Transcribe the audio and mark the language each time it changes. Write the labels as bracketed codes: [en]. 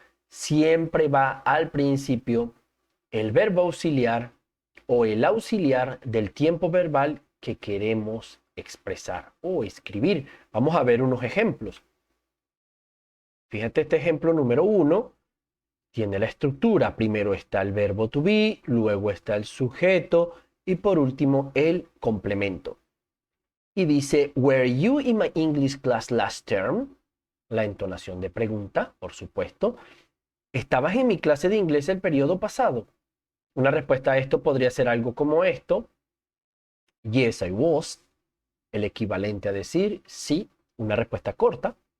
[es] Siempre va al principio el verbo auxiliar o el auxiliar del tiempo verbal que queremos expresar o escribir. Vamos a ver unos ejemplos. Fíjate este ejemplo número 1. Tiene la estructura. Primero está el verbo to be, luego está el sujeto y por último el complemento. Y dice, [en] were you in my English class last term? [es] La entonación de pregunta, por supuesto. ¿Estabas en mi clase de inglés el periodo pasado? Una respuesta a esto podría ser algo como esto. [en] Yes, I was. [es] El equivalente a decir sí, una respuesta corta.